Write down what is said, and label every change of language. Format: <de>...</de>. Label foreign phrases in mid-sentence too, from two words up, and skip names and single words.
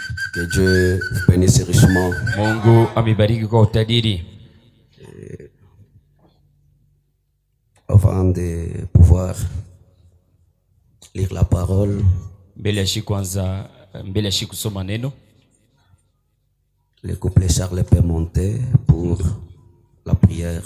<fr>Que Dieu vous bénisse richement.</fr> <sw>Mungu amebariki kwa utajiri.</sw> <fr>Avant de pouvoir lire la parole,</fr> <sw>Mbele ya shi kusoma neno,</sw> <fr>le couple Charles peut monter pour la prière.</fr>